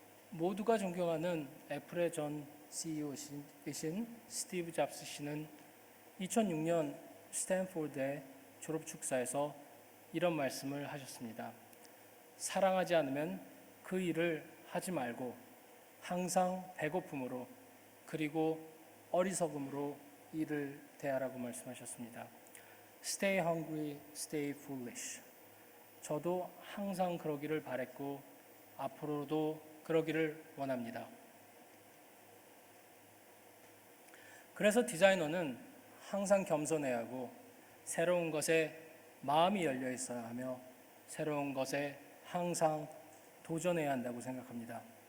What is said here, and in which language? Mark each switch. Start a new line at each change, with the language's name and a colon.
Korean: 모두가 존경하는 애플의 전 CEO이신 스티브 잡스 씨는 2006년 스탠포드의 졸업 축사에서 이런 말씀을 하셨습니다. 사랑하지 않으면 그 일을 하지 말고 항상 배고픔으로 그리고 어리석음으로 일을 대하라고 말씀하셨습니다.
English: Stay hungry, stay foolish.
Korean: 저도 항상 그러기를 바랬고 앞으로도 그러기를 원합니다. 그래서 디자이너는 항상 겸손해야 하고 새로운 것에 마음이 열려 있어야 하며 새로운 것에 항상 도전해야 한다고 생각합니다.